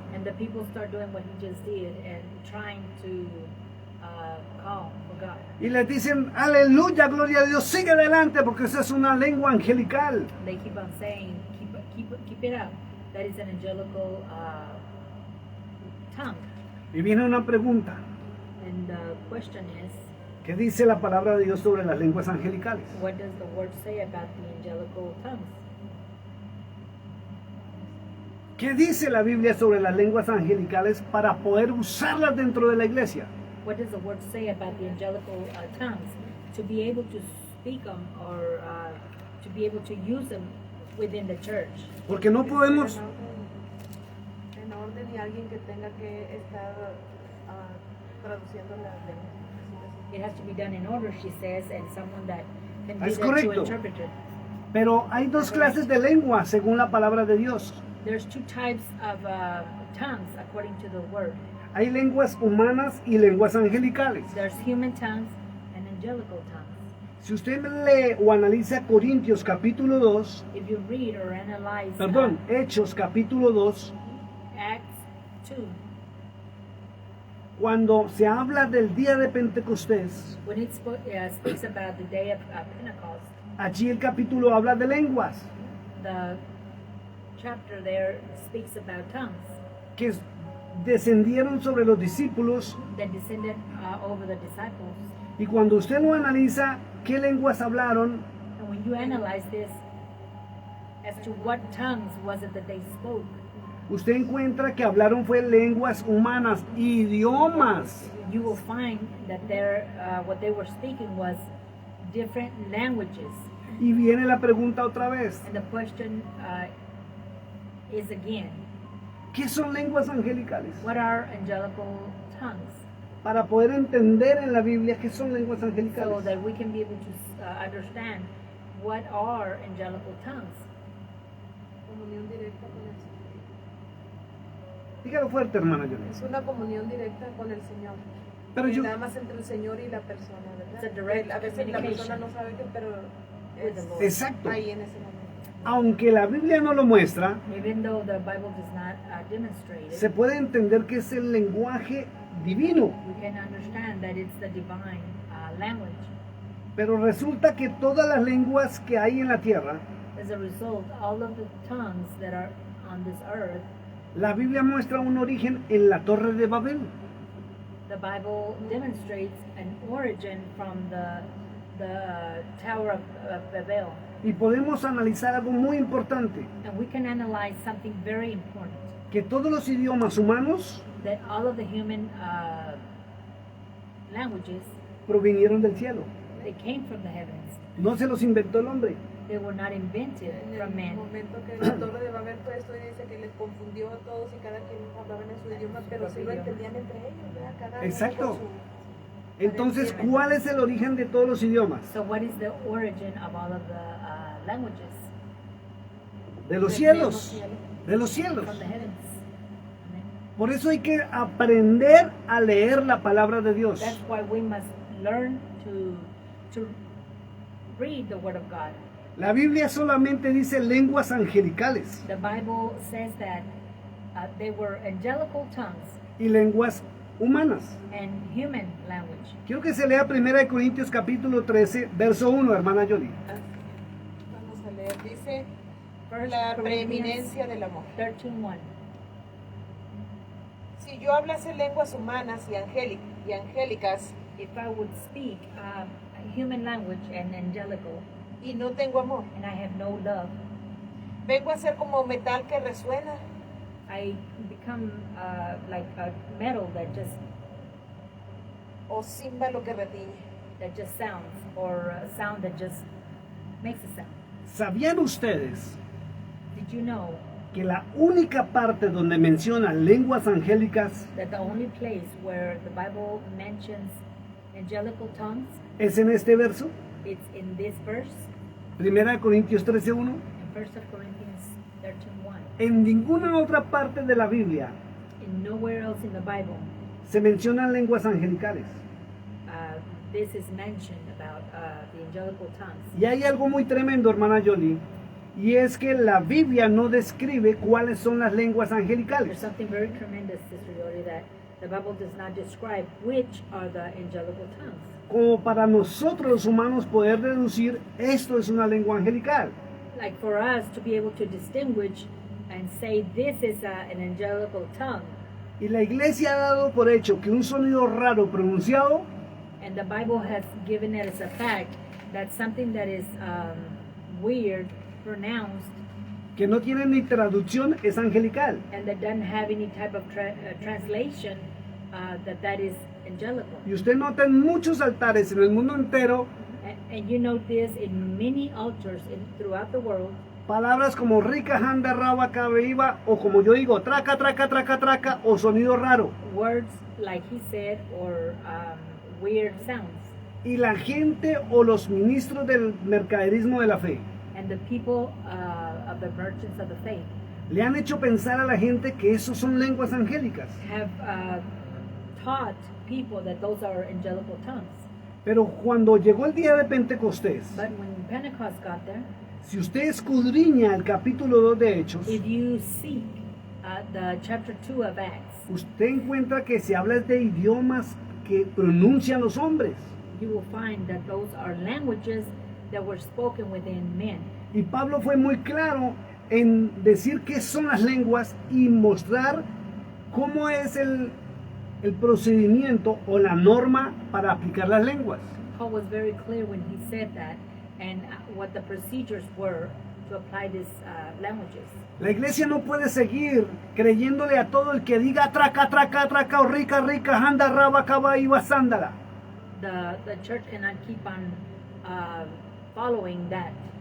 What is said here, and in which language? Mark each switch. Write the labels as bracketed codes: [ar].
[en] And the people start doing what he just did and trying to call for God. [es] Y les dicen, aleluya, gloria a Dios, sigue adelante, porque esa es una lengua angelical. [en] They keep on saying, keep it up. That is an angelical tongue. [es] Y viene una pregunta. [en] And the question is, [es] ¿Qué dice la palabra de Dios sobre las lenguas angelicales? [en] what does the word say about the angelical tongues? [es] ¿Qué dice la Biblia sobre las lenguas angelicales para poder usarlas dentro de la iglesia? [en] What does the word say about the angelical tongues? To be able to speak them or to be able to use them within the church. [es] Porque no podemos, En orden y alguien que tenga que estar traduciendo las lenguas. [en] It has to be done in order, she says, and someone that can be [es] Es [en] there to [es] correcto. [en] interpret it. [es] pero hay dos clases de lengua según la palabra de Dios. [en] There's two types of tongues according to the word. [es] Hay lenguas humanas y lenguas angelicales. [en] There's human tongues and angelical tongues. [es] Si usted lee o analiza Corintios capítulo 2, [en] If you read or analyze [es] perdón, Hechos capítulo 2, [en] Acts 2, [es] cuando se habla del día de Pentecostés, [en] when it speaks about the day of Pentecost, [es] allí el capítulo habla de lenguas, [en] the chapter there speaks about tongues [es] que descendieron sobre los discípulos, [en] that descended over the disciples. [es] y cuando usted lo analiza, ¿qué lenguas hablaron? [en] And when you analyze this as to what tongues was it that they spoke, [es] Usted encuentra que hablaron fue lenguas humanas, idiomas. [en] you will find that what they were speaking was different languages. [es] Y viene la pregunta otra vez, [en] And the question is again, [es] ¿qué son lenguas angelicales? [en] what are angelical tongues? [es] para poder entender en la Biblia qué son lenguas [en] so [es] angelicales. [en] that we can be able to understand what are angelical tongues. [es] Comunión directa con el Señor. Dígalo fuerte, hermana Yolanda. Es una comunión directa con el Señor. Pero yo, Nada más entre el Señor y la persona, [en] It's a [es] ¿verdad? [en] direct [es] A veces la persona [en] communication. [es] no sabe que, pero [en] With the [es] es [en] Lord. [es] exacto. ahí en ese momento. Aunque la Biblia no lo muestra, [en] Even though the Bible does not demonstrate it, [es] se puede entender que es el lenguaje divino. [en] we can understand that it's the divine language. [es] Pero resulta que todas las lenguas que hay en la tierra, [en] As a result, all of the tongues that are on this earth, [es] la Biblia muestra un origen en la Torre de Babel. [en] the Bible demonstrates an origin from the Tower of Babel. [es] Y podemos analizar algo muy importante, [en] And we can analyze something very important, [es] que todos los idiomas humanos [en] that all of the human languages, [es] provinieron del cielo. [en] they came from the heavens. [es] No se los inventó el hombre. [en] They were not invented [es] En [en] from [es] el [en] man. [es] momento que la torre de Babel fue esto y dice que les confundió a todos y cada quien hablaba en su idioma, pero sí lo entendían entre ellos, ¿verdad? Cada uno Exacto. con su- Entonces, ¿cuál es el origen de todos los idiomas? [en] So what is the origin of all of the languages? [es] De los Del cielos. cielo. De los cielos. [en] From the heavens. Amen. [es] Por eso hay que aprender a leer la palabra de Dios. [en] That's why we must learn to read the Word of God. [es] La Biblia solamente dice lenguas angelicales [en] The Bible says that they were angelical tongues [es] y lenguas humanas. [en] and human language. [es] Quiero que se lea 1 Corintios capítulo 13, verso 1, hermana Yoli. Vamos a leer, dice [en] First [es] la [en] Corinthians [es] preeminencia del amor. [en] 13:1. [es] Si yo hablase lenguas humanas y angélicas [en] If I would speak human language and angelical, [es] y no tengo amor, [en] and I have no love, [es] vengo a ser como metal que resuena [en] I become like a metal that [es] o címbalo que retiñe. [en] just sounds, or a sound that just makes a sound. [es] ¿Sabían ustedes [en] Did you know [es] que la única parte donde menciona lenguas angélicas [en] that the only place where the Bible mentions angelical tongues, [es] es en este verso? [en] it's in this verse, [es] 1 Corintios 13, 1. [en] in 1 Corinthians 13:1. [es] En ninguna otra parte de la Biblia [en] In nowhere else in the Bible, [es] se mencionan lenguas angelicales. [en] this is mentioned about the angelical tongues. [es] Y hay algo muy tremendo, hermana Yoli, y es que la Biblia no describe cuáles son las lenguas [en] There's [es] angelicales. [en] something very tremendous, Sister Yoli, that the Bible does not describe which are the angelical tongues. [es] Como para nosotros los humanos poder deducir esto es una lengua angelical. [en] Like for us to be able to distinguish and say this is an angelical tongue. [es] Y la iglesia ha dado por hecho que un sonido raro pronunciado [en] And the Bible has given it as a fact that something that is weird, pronounced, [es] que no tiene ni traducción es angelical. [en] and that doesn't have any type of translation, that is angelical. [es] Y usted nota en muchos altares en el mundo entero [en] And you note this in many altars throughout the world, [es] palabras como rica, handa, raba, cabeiba, o como yo digo, traca, traca, traca, traca, o sonido raro. [en] words like he said, or weird sounds. [es] Y la gente o los ministros del mercaderismo de la fe [en] And the people of the merchants of the faith [es] le han hecho pensar a la gente que esos son lenguas angélicas. [en] have taught people that those are angelical tongues. [es] Pero cuando llegó el día de Pentecostés, [en] But when Pentecost got there, [es] si usted escudriña el capítulo 2 de Hechos, [en] if you seek the chapter 2 of Acts, [es] usted encuentra que se habla de idiomas que pronuncian los hombres. [en] you will find that those are languages that were spoken within men. [es] Y Pablo fue muy claro en decir qué son las lenguas y mostrar cómo es el procedimiento o la norma para aplicar las lenguas. [en] Paul was very clear when he said that, and what the procedures were to apply these languages. [es] La iglesia no puede seguir creyéndole a todo el que diga traca, traca, traca, o rica, rica, anda, raba, caba, iba, sándala. [en] The church cannot keep on following that.